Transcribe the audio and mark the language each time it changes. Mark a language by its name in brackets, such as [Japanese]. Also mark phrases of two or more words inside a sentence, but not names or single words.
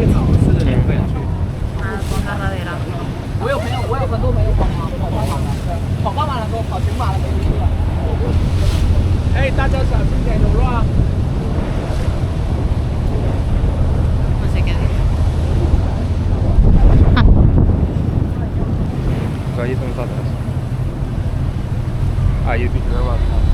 [Catalan] Al pont de darrere. [Chinese] 我有很多朋友跑半马拉松，跑全马了没有？哎，大家小心点，走路啊！ [Catalan] No sé què dir. Allí són nosaltres. Allí et trobem al cap.